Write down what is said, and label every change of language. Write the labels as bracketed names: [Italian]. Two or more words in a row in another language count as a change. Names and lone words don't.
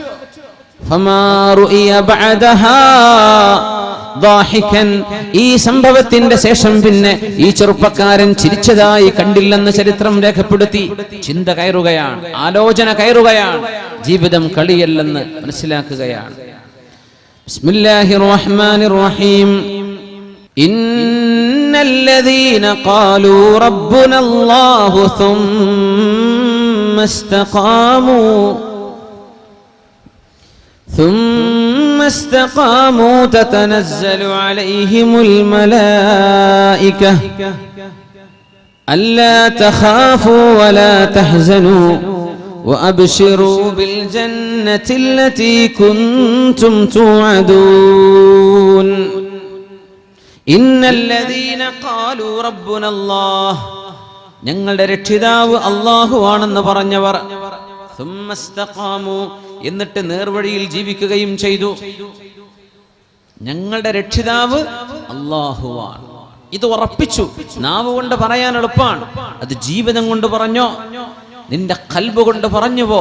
[Malayalam] ഈ സംഭവത്തിന്റെ ശേഷം പിന്നെ ഈ ചെറുപ്പക്കാരൻ ചിരിച്ചതായി കണ്ടില്ലെന്ന് ചരിത്രം രേഖപ്പെടുത്തി. ചിന്ത കയറുകയാണ്, ആലോചന കയറുകയാണ്, ജീവിതം കളിയല്ലെന്ന് മനസ്സിലാക്കുകയാണ്. [Arabic] بسم الله الرحمن الرحيم. إن الذين قالوا ربنا الله ثم استقاموا تتنزل عليهم الملائكة ألا تخافوا ولا تحزنوا وأبشروا بالجنة التي كنتم توعدون إن الذين قالوا ربنا الله [Malayalam] ഞങ്ങളുടെ രക്ഷിതാവ് അല്ലാഹു ആണെന്ന് പറഞ്ഞവർ എന്നിട്ട് നേർവഴിയിൽ ജീവിക്കുകയും ചെയ്തു. ഞങ്ങളുടെ രക്ഷിതാവ് അല്ലാഹുവാണ്, ഇത് ഉറപ്പിച്ചു. നാവ് കൊണ്ട് പറയാൻ എളുപ്പമാണ്, അത് ജീവിതം കൊണ്ട് പറഞ്ഞോ, നിന്റെ ഖൽബ് കൊണ്ട് പറഞ്ഞുവോ?